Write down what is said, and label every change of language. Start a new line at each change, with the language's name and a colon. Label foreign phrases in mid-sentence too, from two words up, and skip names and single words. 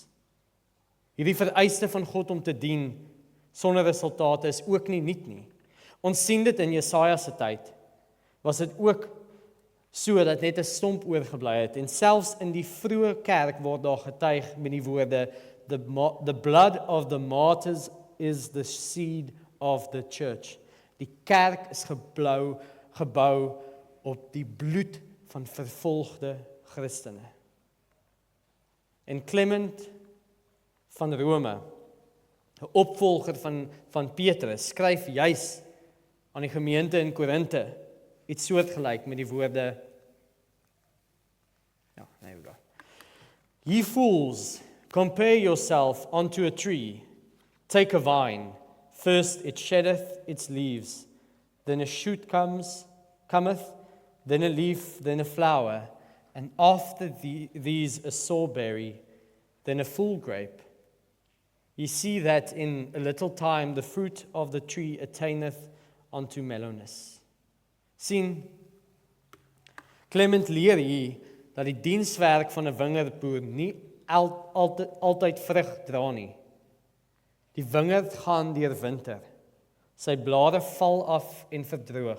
Afrikaans: Hierdie vereiste van God om te dien sonder resultate is ook nie nuut nie. Ons sien dit in Jesaja se tyd. Was dit ook so dat net 'n stomp oorgebly het, en selfs in die vroeë kerk word daar getuig met die woorde
English: the blood of the martyrs is the seed of the church.
Afrikaans: Die kerk is gebou op die bloed van vervolgde Christene. En Clement van Rome, 'n opvolger van Petrus, skryf juis aan die gemeente in Korinthe iets soortgelyk met die woorde,
English: there we go. Ye fools, compare yourself unto a tree. Take a vine. First it sheddeth its leaves, then a shoot cometh, then a leaf, then a flower, and after these a sore berry, then a full grape. Ye see that in a little time the fruit of the tree attaineth unto mellowness.
Afrikaans: Sien, Clement leer hier dat die dienswerk van 'n wingerdboer nie altyd vrug dra nie. Die wingerd gaan deur winter. Sy blare val af en verdroog.